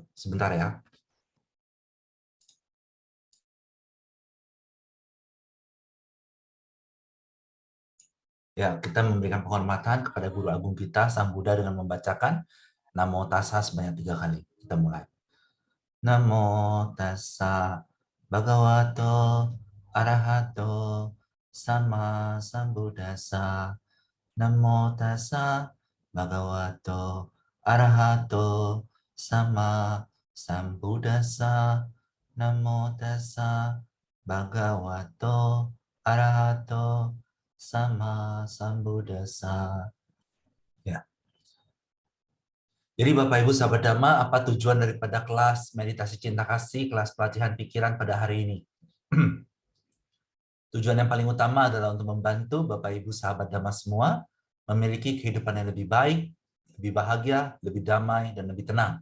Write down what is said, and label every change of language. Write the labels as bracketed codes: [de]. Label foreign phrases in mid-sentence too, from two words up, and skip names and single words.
[id] Sebentar ya. Ya, kita memberikan penghormatan kepada Guru Agung kita, Sang Buddha, dengan membacakan Namo Tassa sebanyak 3 kali. Kita mulai. [pi] Namo Tassa Bhagavato Arahato Sama Sambuddhassa. Namo Tassa Bhagavato Arahato Sama Sambuddhassa. Namo Tassa Bhagavato Arahato Sama Sambuddhassa. [id] Ya. Jadi Bapak Ibu sahabat Dhamma, apa tujuan daripada kelas meditasi cinta kasih, kelas pelatihan pikiran pada hari ini? Tujuan yang paling utama adalah untuk membantu Bapak Ibu sahabat Dhamma semua memiliki kehidupan yang lebih baik, lebih bahagia, lebih damai, dan lebih tenang.